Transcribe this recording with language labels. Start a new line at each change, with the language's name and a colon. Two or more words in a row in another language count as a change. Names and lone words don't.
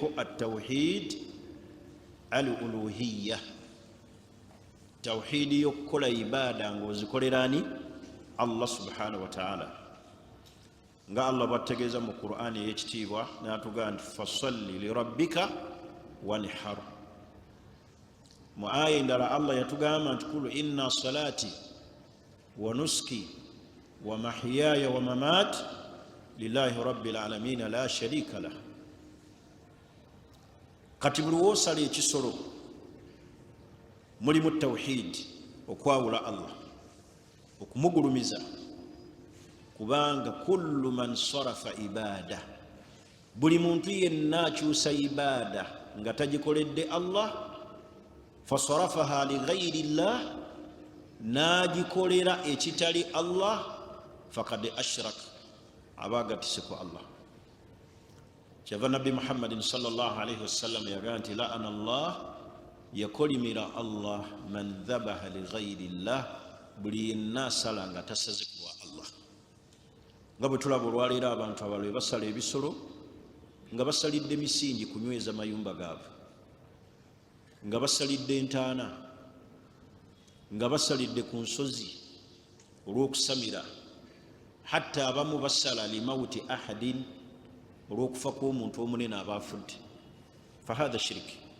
Arabic: التوحيد الألوهية
Ganda: tawhidi y'okukola ibaada ng'ozikolerani Allah
Arabic: سبحانه وتعالى
Ganda: nga Allah bw'ategeeza mu Qur'ani ey'ekitiibwa n'atugamba nti
Arabic: فصل لربك وانحر
Ganda: mu aya endala Allah yatugamba nti
Arabic: قل إن صلاتي ونسكي ومحياي ومماتي لله رب العالمين لا شريك له
Ganda: kati buli woosala ekisolo mulimu tawhid okwawula Allah okumugulumiza kubanga
Arabic: كل من صرف عبادة
Ganda: buli muntu yenna akyusa ibada nga tagikoledde Allah fasarafaha
Arabic: لغير الله
Ganda: nagikolera ekitali Allah
Arabic: فقد أشرك
Ganda: abagatise ku Allah kyava nabbi Muhammadin
Arabic: صلى الله عليه وسلم
Ganda: yagamba nti
Arabic: لعن الله
Ganda: yakolimira Allah
Arabic: من ذبح لغير الله
Ganda: buli yenna asala nga tasaze ku Allah nga bwe tulaba olwaleero abantu abalwe basala ebisolo nga basalidde misingi kunyweza mayumba gaabwe nga basalidde entaana nga basalidde ku nsozi olw'okusamira hatta abamu basala
Arabic: لموت أحد
Ganda: olw'okufa kw'omuntu omunene aba afudde
Arabic: فهذا شرك